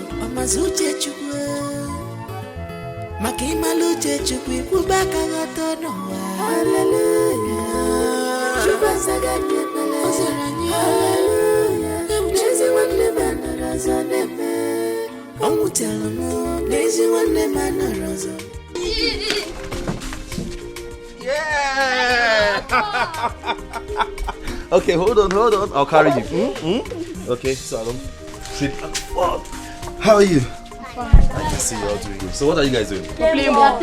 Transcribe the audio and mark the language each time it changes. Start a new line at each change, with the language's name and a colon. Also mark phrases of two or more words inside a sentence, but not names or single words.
Igbo: amazuche chukwu maka ịmalụ uche chukwu ikwubaka ghọta n'ụwa. Hallelujah. Chukwu azaga n'ekpere ọzara anyị. Hallelujah. N'ezi nwanne m anọrọ ọzọ n'ebe ọ nwụtara m n'ezi nwanne m anọrọ ọzọ.
English: Yeah! Okay, hold on. I'll carry you. Okay, so I don't sit. How are you? I can see you're all doing good. So what are you guys doing? We're playing ball.